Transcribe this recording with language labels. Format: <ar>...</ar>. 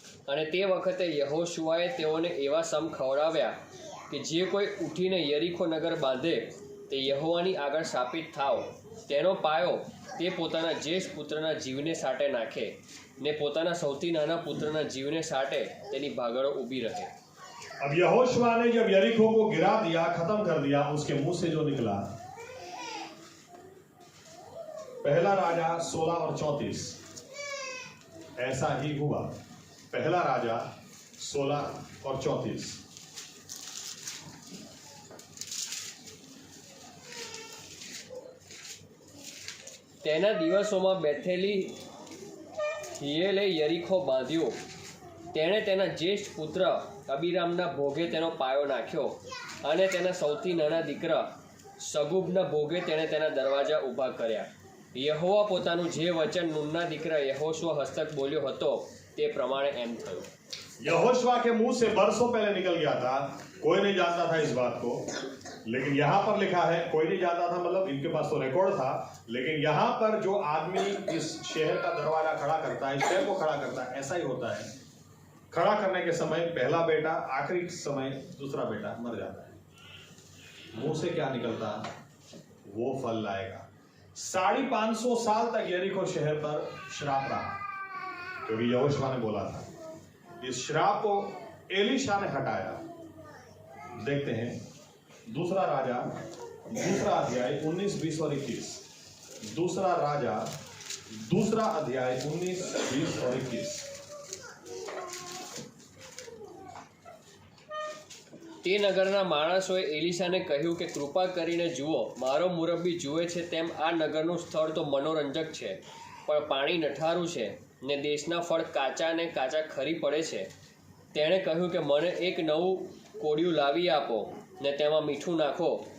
<gu>અને તે વખતે યહોશુઆએ તેઓને એવા સમ ખવડાવ્યા કે જે કોઈ ઉઠીને યરીખો નગર બાંધે તે યહોવાની આગળ શાપિત થાવ, તેનો પાયો તે પોતાના જ્યેષ્ઠ પુત્રના જીવને સાટે નાખે, ને પોતાના સૌથી નાના પુત્રના જીવને સાટે તેની ભાગળો ઊભી રહે.</gu> <hi>अब यहोशुआ ने जब यरीको को गिरा दिया, खत्म कर दिया, उसके मुंह से जो निकला, पहला राजा 16 और 34. ऐसा ही हुआ. पहला राजा 16 और 34.</hi> <gu>તેના દિવસોમાં બેથેલી હિયેલે યરીખો બાંધ્યો, તેણે તેના જ્યેષ્ઠ પુત્ર અબીરામના ભોગે તેનો પાયો નાખ્યો અને તેના સૌથી નાના દીકરા સગુબના ભોગે તેણે તેના દરવાજા ઊભા કર્યા. યહોવા પોતાનું જે વચન નૂનના દીકરા યહોશુઆ હસ્તક બોલ્યો હતો તે પ્રમાણે એમ થયું.</gu> <hi>यहोशुआ के मुंह से बरसों पहले निकल गया था, कोई नहीं जानता था इस बात को, लेकिन यहाँ पर लिखा है, कोई नहीं जानता था मतलब इनके पास तो रिकॉर्ड था, लेकिन यहाँ पर जो आदमी इस शहर का दरवाजा खड़ा करता है, इस शहर को खड़ा करता है, ऐसा ही होता है. खड़ा करने के समय पहला बेटा, आखिरी समय दूसरा बेटा मर जाता है. मुंह से क्या निकलता वो फल लाएगा. 550 साल तक यरीको शहर पर श्राप रहा, क्योंकि यहोशुआ ने बोला था. इस श्राप को एलीशा ने हटाया. देखते हैं दूसरा राजा, दूसरा अध्याय 19, 20 और 21. दूसरा राजा, दूसरा अध्याय 19, 20 और 21.</hi> <gu>તે નગરના માણસોએ એલીશાને કહ્યું કે કૃપા કરીને જુઓ, મારો મુરબ્બી જુએ છે તેમ આ નગરનું સ્થળ તો મનોરંજક છે, પણ પાણી નઠારું છે ને દેશના ફળ કાચા ને કાચા ખરી પડે છે. તેણે કહ્યું કે મને એક નવું કોડિયું લાવી આપો ને તેમાં મીઠું નાખો.</gu>